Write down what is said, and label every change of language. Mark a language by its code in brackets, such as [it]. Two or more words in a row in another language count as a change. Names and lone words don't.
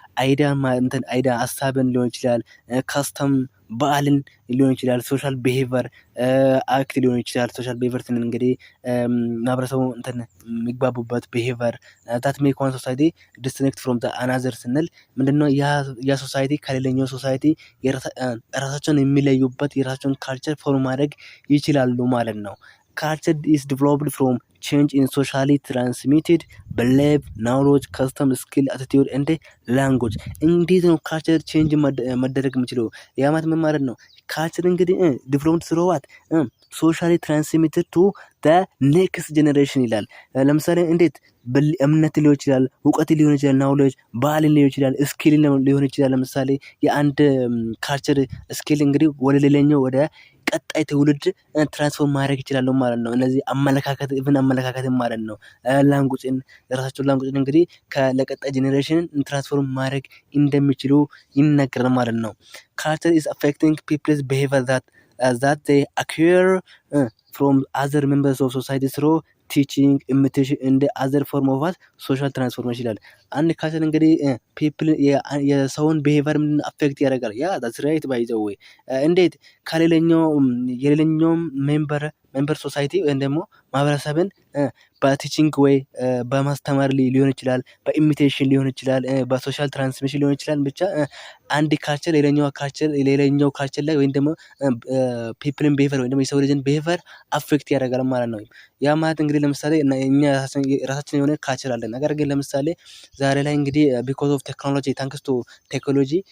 [am] አይዳ ሀሳብን ሊሆን ይችላል፣ ካስተም በዓልን ሊሆን ይችላል፣ [en] social behavior act [am] ሊሆን ይችላል። [en] social behavior [am] ስንል እንግዲህ ማህበረሰቡ የሚግባቡበት [en] behavior that make one society distinct from the other [am] ስንል ምንድነው ያ ሶሳይቲ ከሌላኛው ሶሳይቲ ራሳቸውን የሚለዩበት የራሳቸውን [en] culture form [am] ማድረግ ይችላሉ ማለት ነው። ካልቸር [en] is developed from change in socially transmitted belief, knowledge, custom, skill, attitude and language። [am] እንዴት ነው [en] culture change [am] መደረግ የሚችለው? ያ ማለት ምን ማለት ነው? ካልቸር እንግዲህ ዲቨሎፕድ ስለዋት [en] socially transmitted to the next generation [am] ይላል። ለምሳሌ እንዴት እምነት ሊሆን ይችላል፣ እውቀት ሊሆን ይችላል፣ ናውሌጅ ባህል ሊሆን ይችላል፣ ስኪል ሊሆን ይችላል። ለምሳሌ የአንድ ካልቸር ስኪል እንግዲህ ወደ ሌላኛው ወደ ቀጣይ ትውልድ ትራንስፎርም ማድረግ ይችላሉ ማለት ነው። እነዚህ አመለካከት ማለት ነው። ላንጉጅን የራሳቸውን ላንጉጅን እንግዲህ ለቀጣይ ጄኔሬሽን ትራንስፎርም ማድረግ እንደሚችሉ ይነገራል ማለት ነው። ካልቸር [en] is affecting people's behavior that they acquire from other members of society through teaching, imitation and other form of social transformation [am] ይላል። አንድ ካልቸር እንግዲህ ፒፕል የሰውን ቢሄቪየር ምን አፌክት ያደርጋል? ያ [en] that's right by the way [am] እንዴት የሌላኛው [en] member society [am] ወይም ደግሞ ማህበረሰብን በቲቺንግ ወይ በማስተማር ሊሆን ይችላል፣ በኢሚቴሽን ሊሆን ይችላል፣ [en] social transmission [am] ሊሆን ይችላል። ብቻ አንድ ካልቸር ሌላኛው ካልቸር ላይ ወይም ደግሞ [en] people behavior [am] ወይም ደግሞ የሰው ልጅን ቢሄቪየር አፌክት ያደርጋል ማለት ነው። ያ ማለት እንግዲህ ለምሳሌ እኛ ራሳችን የሆነ ካልቸር አለን። ነገር ግን ለምሳሌ ዛሬ ላይ እንግዲህ [en] because of technology thanks to technology